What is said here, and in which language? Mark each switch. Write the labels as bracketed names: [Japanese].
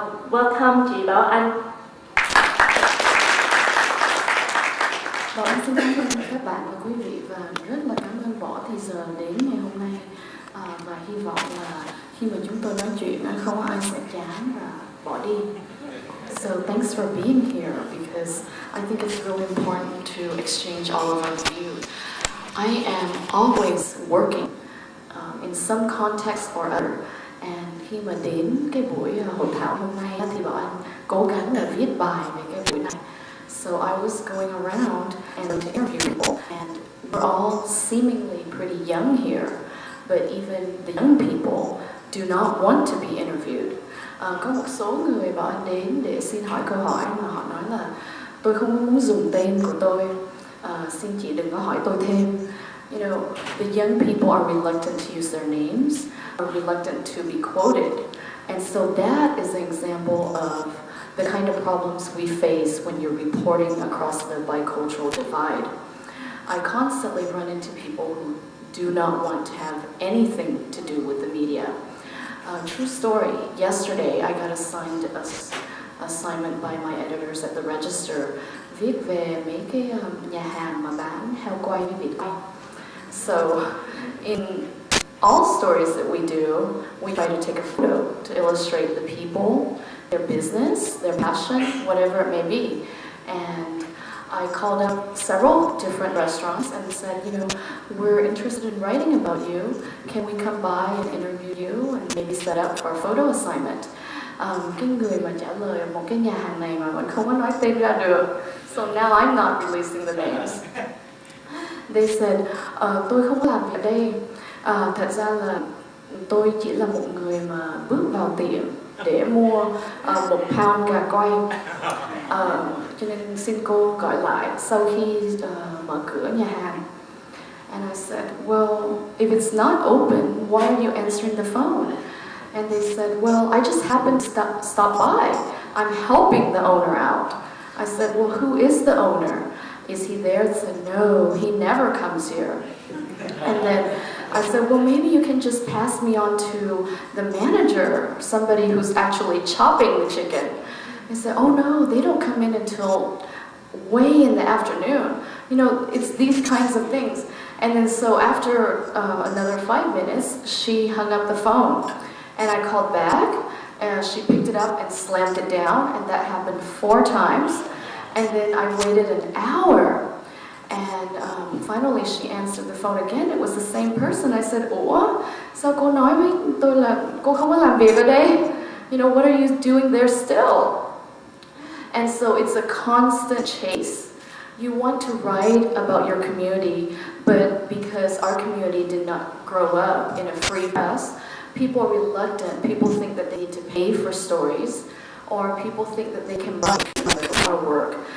[English] Welcome chị Bảo Anh. [Vietnamese] Bảo Anh xin cảm ơn các bạn và quý vị, và rất là cảm ơn Võ thì giờ đến ngày hôm nay, và hy vọng là khi mà chúng tôi nói chuyện không ai sẽ chán và bỏ đi. [English] So thanks for being here, because I think it's really important to exchange all of our views. I am always working in some context or other, and [Vietnamese] khi mà đến cái buổi hội thảo hôm nay thì Bảo Anh cố gắng là viết bài về cái buổi này. [English] So I was going around and to interview people, and we're all seemingly pretty young here, but even the young people do not want to be interviewed. [Vietnamese] Có một số người Bảo Anh đến để xin hỏi câu hỏi mà họ nói là tôi không muốn dùng tên của tôi, xin chị đừng có hỏi tôi thêm. [English] You know, the young people are reluctant to use their names, are reluctant to be quoted, and so that is an example of the kind of problems we face when you're reporting across the bicultural divide. I constantly run into people who do not want to have anything to do with the media. True story, yesterday I got assigned an assignment by my editors at the Register [Vietnamese] viết về mấy cái nhà hàng mà bán heo quay với vịt quay. [English] So, in all stories that we do, we try to take a photo to illustrate the people, their business, their passion, whatever it may be. And I called up several different restaurants and said, you know, we're interested in writing about you. Can we come by and interview you and maybe set up for a photo assignment? [Vietnamese] Cái người mà trả lời một cái nhà hàng này mà vẫn không có nói tên ra được. [English] So now I'm not releasing the names. They said, [Vietnamese] tôi không có làm việc ở đây. Thật ra là tôi chỉ là một người mà bước vào tiệm để mua 1 pound gà quay, cho nên xin cô gọi lại sau khi mở cửa nhà hàng. [English] And I said, well, if it's not open, why are you answering the phone? And they said, well, I just happened to stop by. I'm helping the owner out. I said, well, who is the owner? Is he there? They said, no, he never comes here. And then I said, well, maybe you can just pass me on to the manager, somebody who's actually chopping the chicken. They said, oh no, they don't come in until way in the afternoon. You know, it's these kinds of things. And then so after another 5 minutes, she hung up the phone. And I called back, and she picked it up and slammed it down, and that happened 4 times. And then I waited an hour. And finally she answered the phone again. It was the same person. I said, [Vietnamese] ủa, sao cô nói với tôi là cô không có làm việc ở đây? [English] You know, what are you doing there still? And so it's a constant chase. You want to write about your community, but because our community did not grow up in a free press, people are reluctant. People think that they need to pay for stories, or people think that they can buy our work.